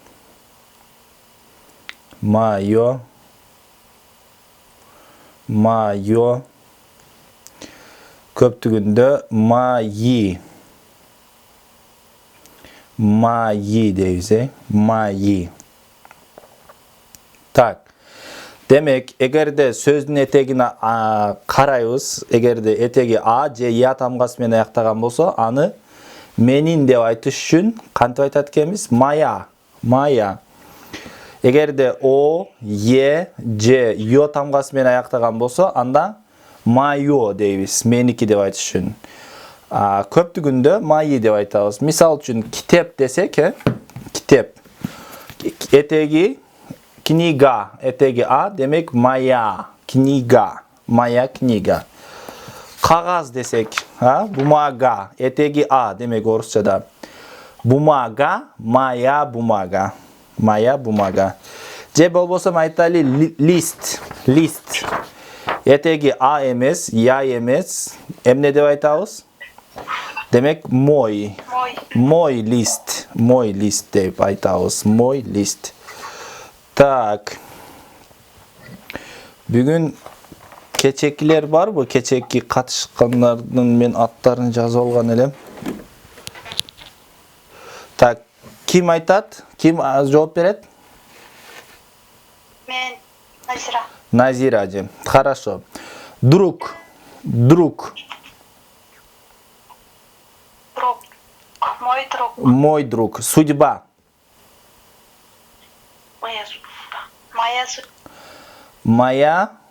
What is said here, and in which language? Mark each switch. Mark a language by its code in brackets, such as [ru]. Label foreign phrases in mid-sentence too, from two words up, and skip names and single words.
[ru] Моё. Моё. [ky] Көптүгүндө мои. Мои дейбиз, мои. Так. Демек, эгерде сөздүн этегине карайбыз, эгерде этеги а же я тамгасы менен аяктаган болсо, аны менин деп айтыш үчүн кантип айтат экенбиз? [ru] Моя. Моя. [ky] Эгерде о, е, же ё тамгасы менен аяктаган болсо, анда моё дейбиз, меники деп айтыш үчүн. Көптүгүндө мои деп айтабыз. Мисал үчүн китеп десек, китеп. Этеги книга, этеги а, демек [ru] моя книга, моя книга. [ky] Кагаз десек, бумага, этеги а, демек орусчада. [ru] Бумага, моя бумага, моя бумага. [ky] Же болбосо айталы лист, лист. Этеги а эмес, я эмес, эмне деп айтабыз? Демек [ru] мой, мой лист [ky] деп айтабыз, [ru] мой лист. [ky] Так. Бүгүн кечекилер барбы? Кечеки катышкандардын мен аттарын жазып алган элем. Так, ким айтат? Ким жооп берет? Мен Назира. [ru] Назира же. Хорошо. Друг. Друг. Друг. Мой друг. Мой друг. Судьба. Моя судьба. Моя судьба. Моя.